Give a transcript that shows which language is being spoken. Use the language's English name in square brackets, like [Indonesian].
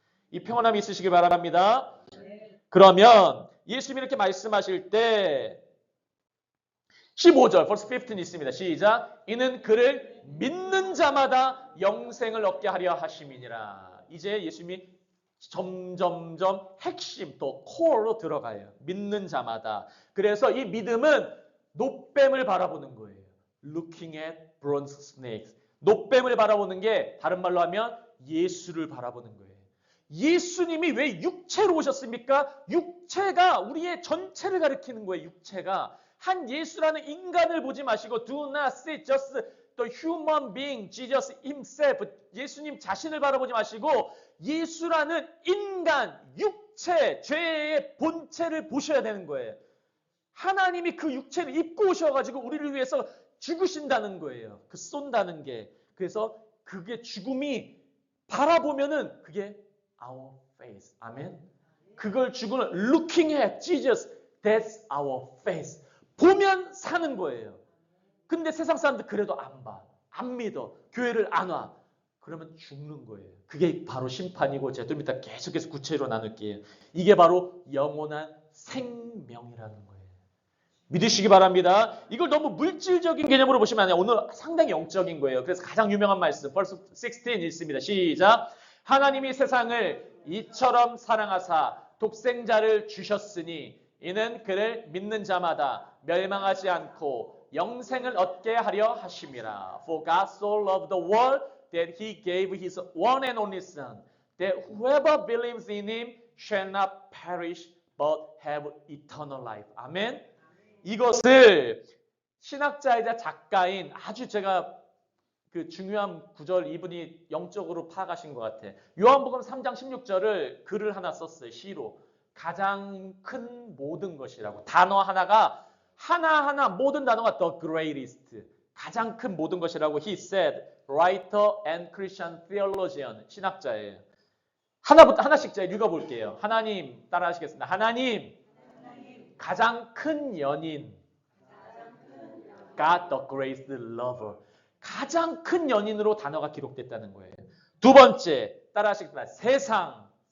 [Korean] 이 평안함이 있으시길 바랍니다. 그러면 예수님이 이렇게 말씀하실 때 15절, verse 15 있습니다. 시작. 이는 그를 믿는 자마다 영생을 얻게 하려 하심이니라. 이제 예수님이 점점점 핵심, 또 코어로 들어가요. 믿는 자마다. 그래서 이 믿음은 놋뱀을 바라보는 거예요. [English] Looking at bronze snakes. [Korean] 놋뱀을 바라보는 게 다른 말로 하면 예수를 바라보는 거예요. 예수님이 왜 육체로 오셨습니까? 육체가 우리의 전체를 가리키는 거예요. 육체가. 한 예수라는 인간을 보지 마시고 [English] do not see just the human being, Jesus himself. [Korean] 예수님 자신을 바라보지 마시고 예수라는 인간, 육체, 죄의 본체를 보셔야 되는 거예요. 하나님이 그 육체를 입고 오셔가지고 우리를 위해서 죽으신다는 거예요. 그 쏜다는 게. 그래서 그게 죽음이 바라보면은 그게 [English] our face. [Korean] 아멘. 그걸 죽음을 [English] looking at Jesus, that's our face. [Korean] 보면 사는 거예요. 근데 세상 사람들 그래도 안 봐. 안 믿어. 교회를 안 와. 그러면 죽는 거예요. 그게 바로 심판이고, 제가 좀 이따 계속해서 구체로 나눌게요. 이게 바로 영원한 생명이라는 거예요. 믿으시기 바랍니다. 이걸 너무 물질적인 개념으로 보시면 안 돼요. 오늘 상당히 영적인 거예요. 그래서 가장 유명한 말씀, 벌써 16 읽습니다. 시작. 하나님이 세상을 이처럼 사랑하사 독생자를 주셨으니 이는 그를 믿는 자마다 멸망하지 않고 영생을 얻게 하려 하심이라. [English] For God so loved the world that he gave his one and only son, that whoever believes in him shall not perish but have eternal life. [Korean] 아멘. 이것을 신학자이자 작가인 아주 제가 그 중요한 구절 이분이 영적으로 파악하신 것 같아. 요한복음 3장 16절을 글을 하나 썼어요. 시로. 가장 큰 모든 것이라고. 단어 하나가 하나하나 모든 단어가 [English] the greatest. [Korean] 가장 큰 모든 것이라고 [English] he said. writer and Christian theologian. [Korean] 신학자예요. 하나씩 제가 읽어볼게요. 하나님 따라하시겠습니다. 하나님 가장 큰 연인. [English] God the greatest lover. [Korean] 가장 큰 연인으로 단어가 기록됐다는 거예요. 두 번째, 따라하시겠습니다. 세상.